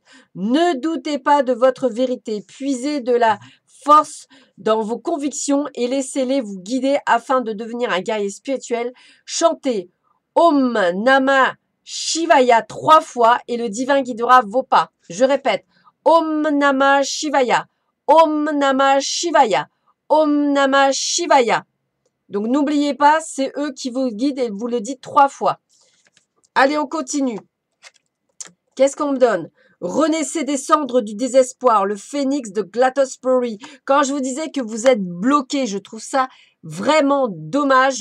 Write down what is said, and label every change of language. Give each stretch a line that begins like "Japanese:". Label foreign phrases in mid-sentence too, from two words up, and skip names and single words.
French: Ne doutez pas de votre vérité, puisez de la force dans vos convictions et laissez-les vous guider afin de devenir un guerrier spirituel. Chantez
Sanskrit: Om Namah Shivaya
French: 3 fois et le divin guidera vos pas. Je répète,
Sanskrit: Om Namah Shivaya, Om Namah Shivaya, Om Namah Shivaya.
French: Donc n'oubliez pas, c'est eux qui vous guident et vous le dites 3 fois. Allez, on continue. Qu'est-ce qu'on me donne? Renaissez des cendres du désespoir, le phénix de Glatosbury. Quand je vous disais que vous êtes bloqué, je trouve ça vraiment dommage.